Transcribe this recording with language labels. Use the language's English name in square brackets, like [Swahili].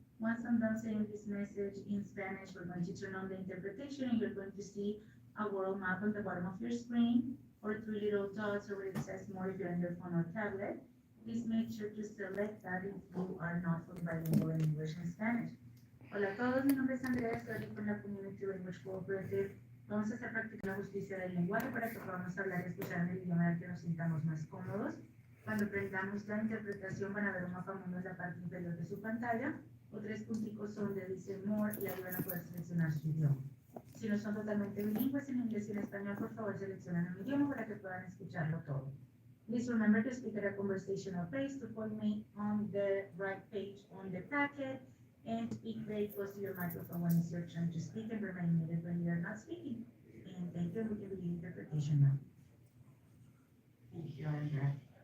[English] Once I'm done saying this message in Spanish, we're going to turn on the interpretation and you're going to see a world map on the bottom of your screen or three little dots or where it says more if you're on your phone or tablet. Please make sure to select that if you are not fully bilingual in English and Spanish. [Spanish] Hola a todos, mi nombre es Andrea, estoy aquí con la Community Language Cooperative. Vamos a estar practicando la justicia del lenguaje para que podamos hablar y escuchar en el idioma en el que nos sintamos más cómodos. Cuando aprendamos la interpretación van a ver un mapa mundo en la parte inferior de su pantalla o tres punticos donde dice more y ahí van a poder seleccionar su idioma. Si no son totalmente bilingües en inglés y en español, por favor seleccionen un idioma para que puedan escucharlo todo. [English] Please remember to speak at a conversational pace to point me on the right page on the packet and speak very close to your microphone when it's your turn to speak and remain muted when you are not speaking. And thank you, we can begin interpretation now. Thank you, Andrea.